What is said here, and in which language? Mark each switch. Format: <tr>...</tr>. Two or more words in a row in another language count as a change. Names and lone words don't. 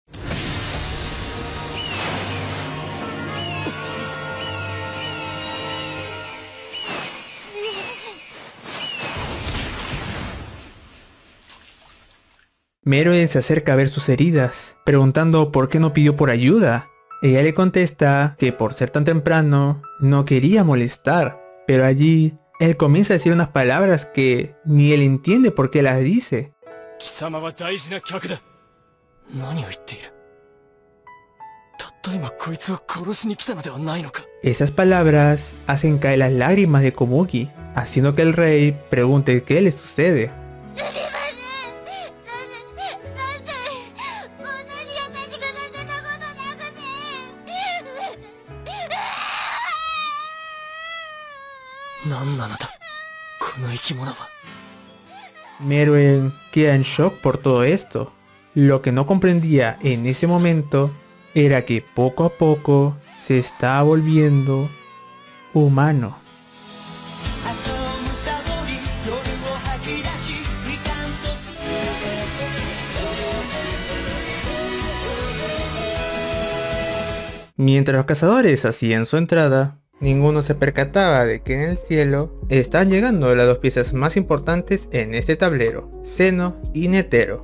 <es>Meroen se acerca a ver sus heridas, preguntando por qué no pidió por ayuda. Ella le contesta que por ser tan temprano, no quería molestar, pero allí él comienza a decir unas palabras que ni él entiende por qué las dice.</es> <ja>貴様は大事な客だ。何を言っている。たった今こいつを殺しに来たのではないのか。</ja> <es>Esas palabras hacen caer las lágrimas de Komugi, haciendo que el rey pregunte qué le sucede.</es> <ja>何なのだこの生き物は。</ja> <es>Meroen queda en shock por todo esto. Lo que no comprendía en ese momento era que poco a poco se estaba volviendo humano. Mientras los cazadores hacían su entrada, ninguno se percataba de que en el cielo están llegando las dos piezas más importantes en este tablero, Zeno y Netero.</es>